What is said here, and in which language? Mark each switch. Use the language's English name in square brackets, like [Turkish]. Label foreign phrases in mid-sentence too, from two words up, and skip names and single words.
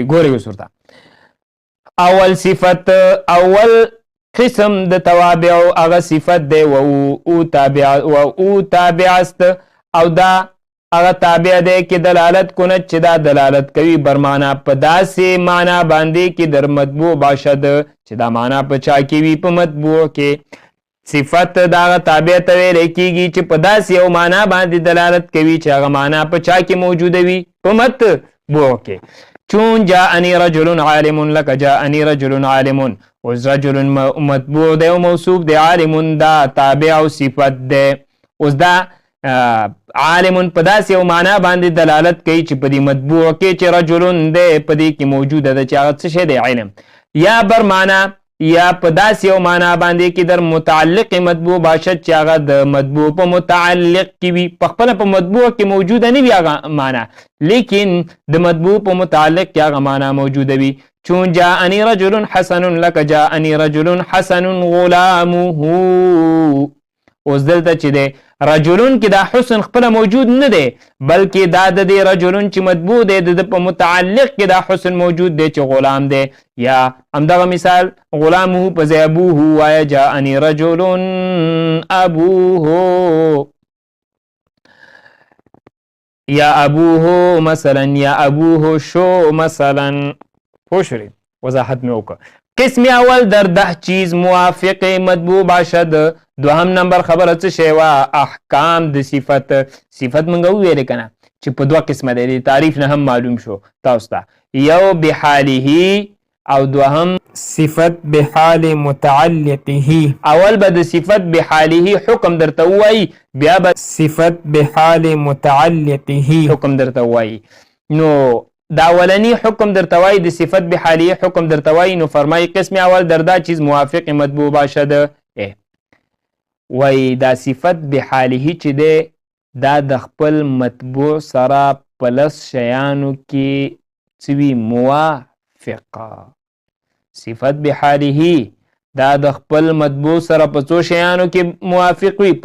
[Pashto] ګورئ اوس ورته اول صفت، اول قسم د توابع هغه صفت دی و [Persian] او تابع است، [Pashto] او دا هغه تابع دی کې [Persian] دلالت کند [Pashto] چې دا دلالت کوي [Persian] بر معنا [Pashto] په داسې معنا باندې کې [Persian] در مطبوع باشد [Pashto] چې دا معنا په چا کې وي؟ په مطبوع کې. صفت دا هغه تابع ته ویل کېږي چې په داسې یو معنا باندې دلالت کوي چې هغه معنا په چا کې موجوده وي؟ په مطبوع کې. [Arabic] چون جاءني رجل عالم، لك جاءني رجل عالم. [Pashto] اوس رجل مطبوع دی او موصوف دی، عالم دا تابع او صفت دی. اوس دا عالم په داسې یو معنا باندې دلالت کوي چې په دې مطبوع کې چې رجل دی په دې کې موجوده ده چې هغه څه شی دی؟ علم. یا [Persian] بر معنا [Pashto] یا په داسې یو معنا باندې کې [Persian] در متعلق مطبوع باشد [Pashto] چې هغه د مطبوع په متعلق کې وي، په خپله په مطبوع کې موجوده نه وي هغه معنا، لیکن د مطبوع په متعلق کې هغه معنا موجوده وي. [Arabic] چون جاءني رجل حسن، لك جاءني رجل حسن غلامه. [Pashto] اوس دلته چې دی رجلون کې دا حسن خپله موجود نه دی، بلکې دا د دې رجلون چې مطبوع دی د په متعلق کې دا حسن موجود دی چې غلام دی. یا همدغه مثال غلامه په ځای ابوه وایه [Arabic] جاءني رجل ابوه، [Pashto] یا ابوه مثلا، یا ابوه شو مثلا. پوه شوې؟ وضاحت مې وکړه. [Persian] قسم اول در 10 چیز موافق مطبوع باشد. [Pashto] دوهم نمبر خبره څه شی وه؟ احکام د صفت. صفت موږ وویلې که نه چې په 2 قسمه دی، تعریف نه هم معلوم شو تاسو ته. یو بحاله او دوهم صفت بحال متعلقه. اول به د صفت بحاله حکم درته ووایي، بیا به صفت بحال متعلقه حکم درته ووایي. نو دا اولنی حکم درته وایي د صفت بحاله حکم درته وایي. نو فرمایي [Persian] قسم اول در دا چیز موافق مطبوع باشد. [Pashto] وایي دا صفت بحاله چې دی دا د خپل مطبوع سره په 10 شیانو کې څه وي؟ موافقه. صفت بحاله دا د خپل مطبوع سره په 2 شیانو کې موافق وي.